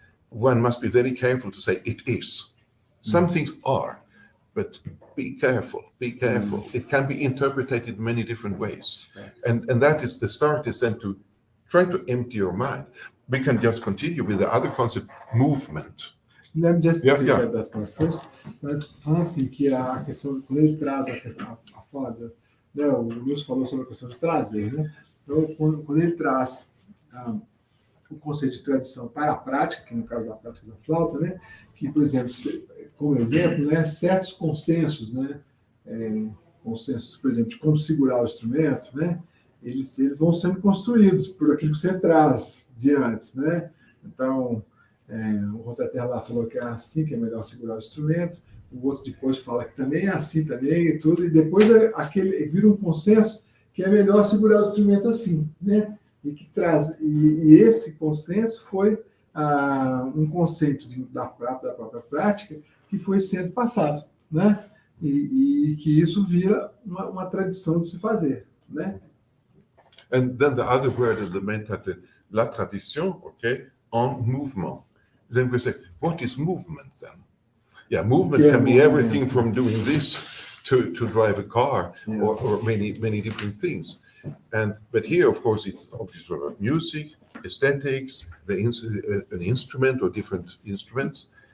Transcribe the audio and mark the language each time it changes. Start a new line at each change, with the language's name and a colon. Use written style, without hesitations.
English: one must be very careful to say it is. Some things are, but be careful, be careful. It can be interpreted in many different ways. And that is the start, is then to try to empty your mind. We can just continue with the other concept, movement. Let me just Yeah, take yeah. that part first.
Portuguese: Mas falando assim, que a questão, quando ele traz a questão, a foda, né, o Lúcio falou sobre a questão de trazer, né? Então, quando ele traz o conceito de tradição para a prática, que no caso da prática da flauta, né? Que, por exemplo, como exemplo, né, certos consensos, né? Consensos, por exemplo, de como segurar o instrumento, né? Eles vão sendo construídos por aquilo que você traz de antes, né? Então, o Rotaterra lá falou que é assim que é melhor segurar o instrumento, o outro depois fala que também é assim também e tudo, e depois vira um consenso que é melhor segurar o instrumento assim, né? E que traz, e esse consenso foi um conceito da própria prática que foi sendo passado, né? E que isso vira uma tradição de se fazer, né?
English: And then the other word is the mentality, la tradition, okay, on movement. Then we say, what is movement then? Yeah, movement can be everything from doing this to drive a car, or many different things. But here, of course, it's obviously about music, aesthetics, an instrument or different instruments.